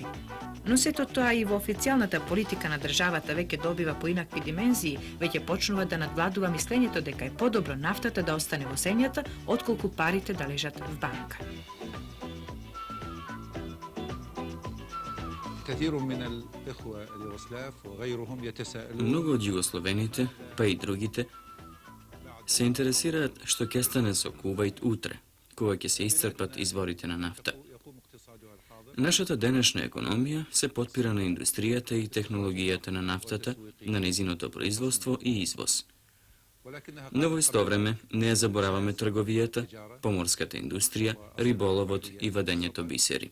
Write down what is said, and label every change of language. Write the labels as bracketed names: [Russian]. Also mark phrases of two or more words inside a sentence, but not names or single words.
[Macedonian] Но сето тоа и во официјалната политика на државата веќе добива поинакви димензии, веќе почнува да надвладува мислењето дека е подобро нафтата да остане во земјата, отколку парите да лежат в банка. [Arabic] كثير من الإخوة اليوغوسلاف وغيرهم يتساءلون [Macedonian] Многу од Југословените, па и другите, се интересираат што ќе стане со Кувајт утре, кога ќе се исцрпат изворите на нафта. Нашата денешна економија се потпира на индустријата и технологијата на нафтата, на незиното производство и извоз. Но во исто време не ја забораваме трговијата, поморската индустрија, риболовот и вадењето бисери.